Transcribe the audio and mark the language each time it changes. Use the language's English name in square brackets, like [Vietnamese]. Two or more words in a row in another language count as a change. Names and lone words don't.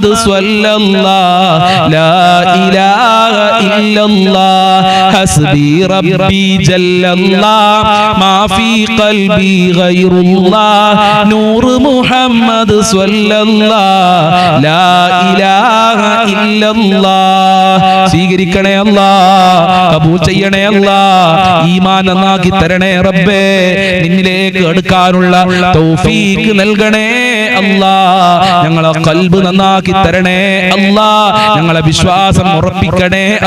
[Arabic] صلى الله لا إله إلا الله حسبي ربي جل الله ما في قلبي غير الله نور محمد صلى الله لا إله إلا الله [Malayalam] സ്വീകരിക്കണേ അല്ലാഹ് കബൂൽ ചെയ്യണേ അല്ലാഹ് ഈമാൻ നന്നാക്കി തരണേ റബ്ബേ നിന്നിലേക്ക് അടുക്കാനുള്ള തൗഫീഖ് നൽകണേ അല്ലാഹ് ഞങ്ങളെ ഖൽബ് നന്നാക്കി തരണേ അല്ലാഹ് ഞങ്ങളെ വിശ്വാസം ഉറപ്പിക്കണേ